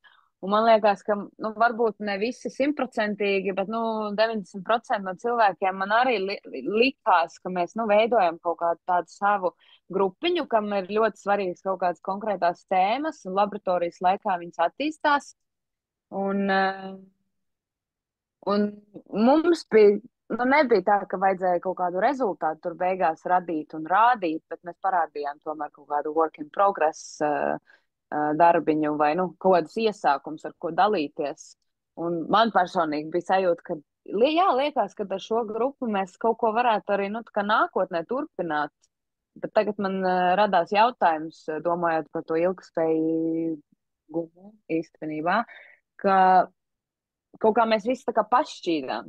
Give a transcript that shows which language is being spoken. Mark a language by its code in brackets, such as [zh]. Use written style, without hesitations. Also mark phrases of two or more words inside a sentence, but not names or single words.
[lv] Un man liekas, ka varbūt ne visi 100%, bet 90% no cilvēkiem man arī likās, ka mēs veidojam kaut kādu tādu savu grupiņu, kam ir ļoti svarīgas kaut kādas konkrētās tēmas, un laboratorijas laikā viņas attīstās. Un mums bija, nebija tā, ka vajadzēja kaut kādu rezultātu tur beigās radīt un rādīt, bet mēs parādījām tomēr kaut kādu [en] work in progress [lv] darbiņu vai kaut kādus iesākums, ar ko dalīties. Un man personīgi bija sajūta, ka liekas, ka ar šo grupu mēs kaut ko varētu arī nākotnē turpināt. Bet tagad man radās jautājums, domājot par to ilgspējīgumu īstenībā, ka kaut kā mēs visi tā kā pašķīdām.